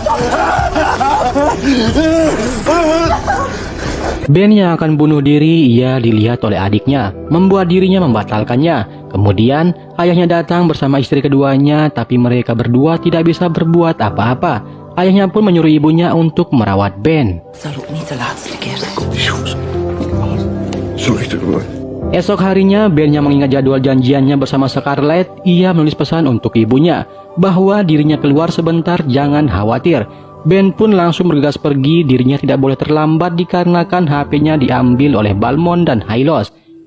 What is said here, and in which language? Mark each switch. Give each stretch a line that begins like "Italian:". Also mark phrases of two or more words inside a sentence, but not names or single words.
Indonesian: Ben yang akan bunuh diri, ia dilihat oleh adiknya, membuat dirinya membatalkannya. Kemudian ayahnya datang bersama istri keduanya, tapi mereka berdua tidak bisa berbuat apa-apa. Ayahnya pun menyuruh ibunya untuk merawat Ben.
Dutch: Zal ook niet de laatste keer zijn. Zorg ervoor.
Indonesian: Esok harinya, Ben yang mengingat jadwal janjiannya bersama Scarlett, ia menulis pesan untuk ibunya bahwa dirinya keluar sebentar, jangan khawatir. Ben pun langsung bergegas pergi, dirinya tidak boleh terlambat dikarenakan HP-nya diambil oleh Balmond dan Hylos.